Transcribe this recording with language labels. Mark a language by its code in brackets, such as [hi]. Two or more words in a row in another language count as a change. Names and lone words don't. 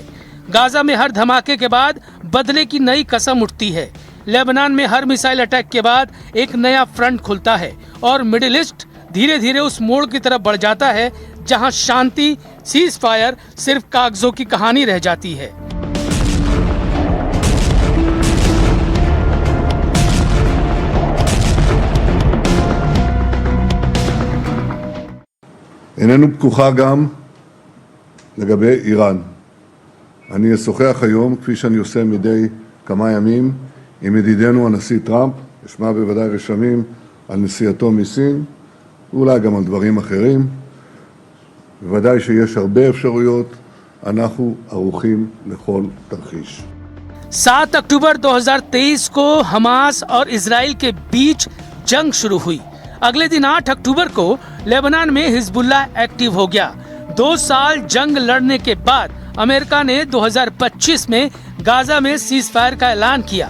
[hi] गाजा में हर धमाके के बाद बदले की नई कसम उठती है। लेबनान में हर [en] missile attack [hi] के बाद एक नया फ्रंट खुलता है और मिडिल ईस्ट धीरे धीरे उस मोड़ की तरफ बढ़ जाता है जहां शांति, [en] cease fire [hi] सिर्फ कागजों की कहानी रह जाती है। [he] איננו פתוחה גם לגבי איראן. אני אשוחח היום, כפי שאני עושה מדי כמה ימים, עם ידידנו הנשיא טראמפ, אשמע בוודאי רשמים על נסיעתו מסין, ואולי גם על דברים אחרים. בוודאי שיש הרבה אפשרויות, אנחנו ערוכים לכל תרחיש. [hi] 7 अक्टूबर 2023 को हमास और इजराइल के बीच जंग शुरू हुई। अगले दिन 8 अक्टूबर को लेबनान में हिजबुल्लाह एक्टिव हो गया। 2 साल जंग लड़ने के बाद अमेरिका ने 2025 में गाजा में [en] cease fire [hi] का ऐलान किया।